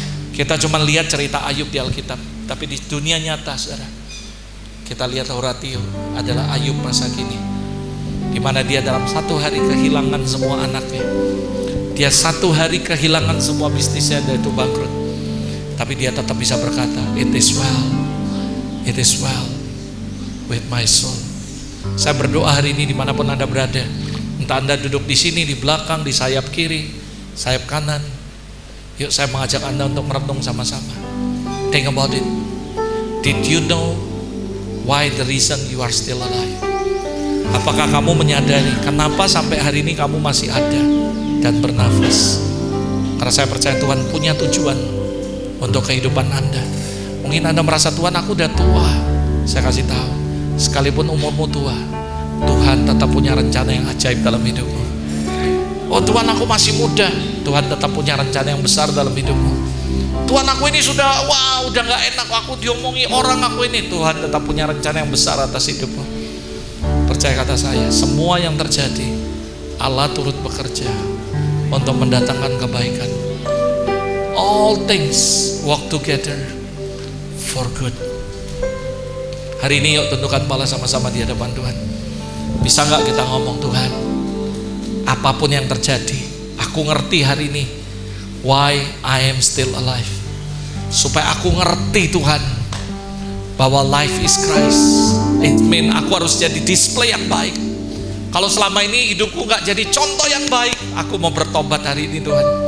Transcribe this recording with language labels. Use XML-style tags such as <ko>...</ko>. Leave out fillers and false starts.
<id>Kita cuma lihat cerita Ayub di Alkitab, tapi di dunia nyata saudara, kita lihat Horatio adalah Ayub masa kini, di mana dia dalam satu hari kehilangan semua anaknya. Dia satu hari kehilangan semua bisnisnya dan itu bangkrut. Tapi dia tetap bisa berkata,</id> <en>it is well with my soul.</en> <id>Saya berdoa hari ini dimanapun Anda berada, entah Anda duduk di sini, di belakang, di sayap kiri, sayap kanan, yuk saya mengajak Anda untuk merenung sama-sama.</id> <en>Think about it. Did you know why the reason you are still alive?</en> <id>Apakah kamu menyadari kenapa sampai hari ini kamu masih ada dan bernafas? Karena saya percaya Tuhan punya tujuan untuk kehidupan Anda. Mungkin Anda merasa, Tuhan aku udah tua. Saya kasih tahu, sekalipun umurmu tua, Tuhan tetap punya rencana yang ajaib dalam hidupmu. Oh Tuhan aku masih muda, Tuhan tetap punya rencana yang besar dalam hidupmu. Tuhan aku ini sudah udah gak enak, aku diomongi orang aku ini. Tuhan tetap punya rencana yang besar atas hidupmu. Percaya kata saya, semua yang terjadi Allah turut bekerja untuk mendatangkan kebaikan.</id> <en>All things work together for good.</en> <id>Hari ini yuk tundukkan kepala sama-sama di hadapan Tuhan. Bisa gak kita ngomong, Tuhan, apapun yang terjadi, aku ngerti hari ini</id> <en>why I am still alive.</en> <id>Supaya aku ngerti Tuhan bahwa</id> <en>life is Christ. It mean</en> <id>aku harus jadi display yang baik. Kalau selama ini hidupku gak jadi contoh yang baik, aku mau bertobat hari ini Tuhan.</id>